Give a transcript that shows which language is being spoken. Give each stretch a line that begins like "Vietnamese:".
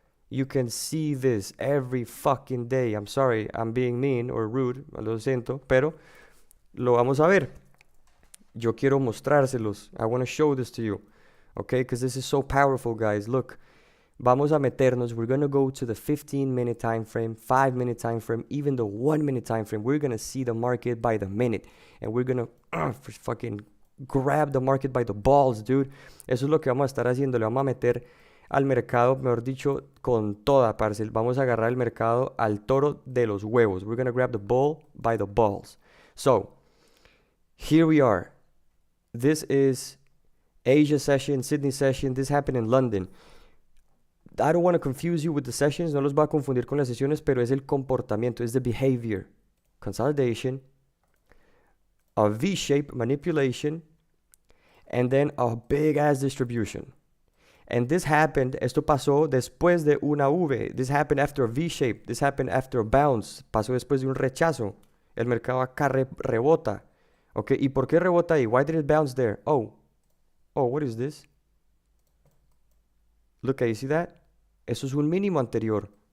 English: You can see this every fucking day. I'm sorry, I'm being mean or rude.
Spanish: Lo siento, pero lo vamos a ver. Yo quiero mostrárselos.
English: I want to show this to you. Okay? Because this is so powerful, guys. Look.
Spanish: Vamos a meternos.
English: We're going to go to the 15-minute time frame, 5-minute time frame, even the 1-minute time frame. We're going to see the market by the minute. And we're going to fucking grab the market by the balls, dude.
Spanish: Eso es lo que vamos a estar haciendo. Le vamos a meter al mercado, mejor dicho, con toda, parce. Vamos a agarrar el mercado al toro de los huevos.
English: We're going to grab the bull by the balls. So, here we are. This is Asia session, Sydney session. This happened in London. I don't want to confuse you with the sessions,
Spanish: no los voy a confundir con las sesiones, pero es el comportamiento, es
English: the behavior. Consolidation, a V-shape manipulation, and then a big-ass distribution. And this happened,
Spanish: esto pasó después de una V.
English: This happened after a V-shape. This happened after a bounce.
Spanish: Pasó después de un rechazo. El mercado acá rebota.
English: Okay,
Spanish: ¿y por qué rebota ahí?
English: Why did it bounce there? Oh, what is this? Look, you see that?
Spanish: Eso es un mínimo anterior.